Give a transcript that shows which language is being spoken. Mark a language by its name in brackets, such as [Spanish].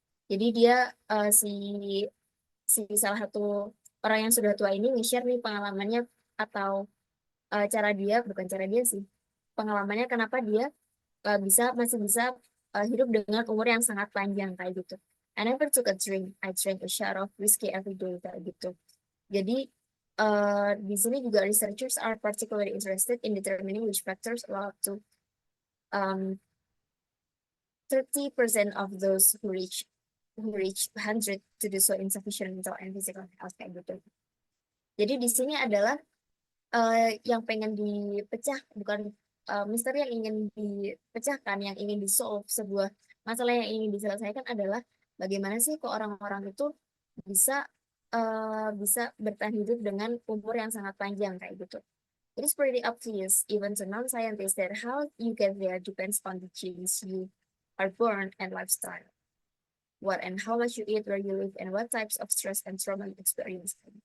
[Indonesian] Jadi dia si si salah satu orang yang sudah tua ini nge-share nih pengalamannya, atau cara dia, bukan cara dia sih, pengalamannya kenapa dia masih bisa hidup dengan umur yang sangat panjang kayak gitu. [English] I never took a drink, I drank a shot of whiskey every day [Indonesian] kayak gitu. Jadi di sini juga [English] researchers are particularly interested in determining which factors allow up to 30% of those who reach 100 to do so in sufficient mental and physical health [Indonesian] kayak gitu. Jadi di sini adalah yang pengen dipecah, bukan misteri yang ingin dipecahkan, yang ingin di-solve, sebuah masalah yang ingin diselesaikan adalah bagaimana sih kok orang-orang itu bisa bisa bertahan hidup dengan umur yang sangat panjang kayak gitu. [English] It is pretty obvious, even to non-scientists, that how you get there depends on the genes you are born and lifestyle. What and how much you eat, where you live, and what types of stress and trauma you experience.